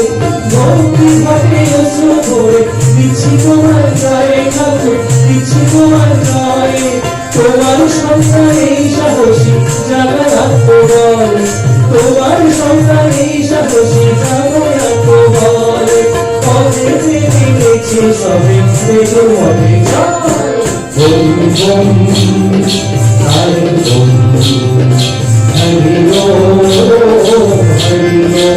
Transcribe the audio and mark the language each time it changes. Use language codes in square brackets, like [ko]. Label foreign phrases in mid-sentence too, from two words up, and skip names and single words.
[bn] ভক্তি ভক্তি অশ্রু ভরে দিচ্ছি তোমার জয়, ঠাকুর দিচ্ছি তোমার জয়। তোমার সন্তানে সাহসী জাগার আত্মবল, তোমার সন্তানে সাহসী জাগার আত্মবল। পথে মিলেছি সবে দেখো মনে জয়। [sa] ওম ওম হরি ওম, হরি ওম হরি ওম।